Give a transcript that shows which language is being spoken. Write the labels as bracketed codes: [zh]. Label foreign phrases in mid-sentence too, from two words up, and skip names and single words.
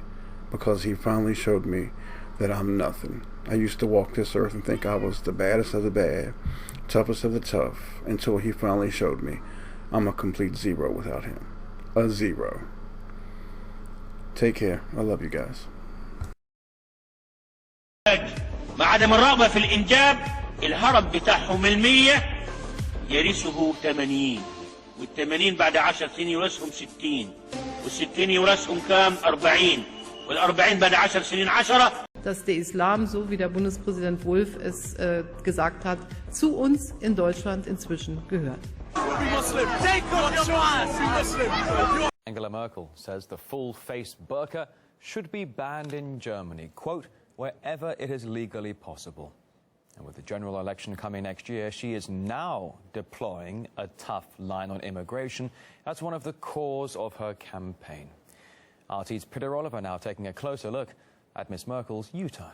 [en] Because he finally showed me that I'm nothing. I used to walk this earth and think I was the baddest of the bad, toughest of the tough, until he finally showed me I'm a complete zero without him. A zero. Take care. I love you guys. [ar] مع عدم الرغبة في الإنجاب الهرم بتاعهم 100 يرثه 80 وال80 بعد 10 سنين يورثهم 60 وال60 يورثهم كام 40 وال40 بعد 10 سنين 10. [de] Dass der Islam, so wie der Bundespräsident Wulff es gesagt hat, zu uns in Deutschland inzwischen gehört. [en] Angela Merkel says the full-face burqa should be banned in Germany, quote, wherever it is legally possible. And with the general election coming next year, she is now deploying a tough line on immigration. That's one of the cores of her campaign. RT's Peter Oliver now taking a closer look at Miss Merkel's U-turn.